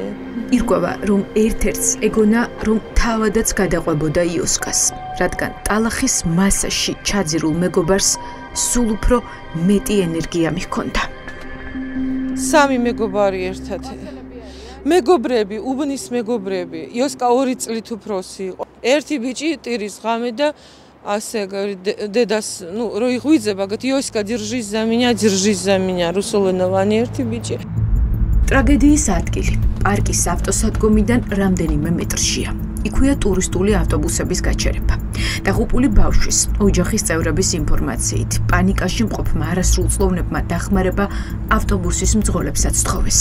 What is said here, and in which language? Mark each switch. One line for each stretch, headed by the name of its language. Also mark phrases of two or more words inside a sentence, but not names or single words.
Georgian: ირკვევა, რომ ერთ-ერთს ეგონა, რომ თავადაც გადაყვებოდა იოსკას, რადგან ტალახის მასაში ჩაძირულ მეგობარს სულ უფრო მეტი ენერგია მიჰქონდა. 3 მეგობარი ერთად. მეგობრები, უბნის მეგობრები. იოსკა 2 წლით უფროსი იყო. ერთი ბიჭი ტირის ღამე და Ასე დედას, რო იღვიძება, გეთ იოსკა
Russian: держись за меня,
Georgian: რუსულენოვანი ერთი ბიჭი. ტრაგედიის ადგილი პარკის ავტოსადგომიდან რამდენიმე მეტრშია. იქვეა ტურისტული ავტობუსების გაჩერება. დაღუპული ბავშვის, ოჯახის წევრების ინფორმაციით, პანიკაში მყოფმა არასრულწლოვნებმა დახმარება ავტობუსის მძღოლებსაც თხოვეს.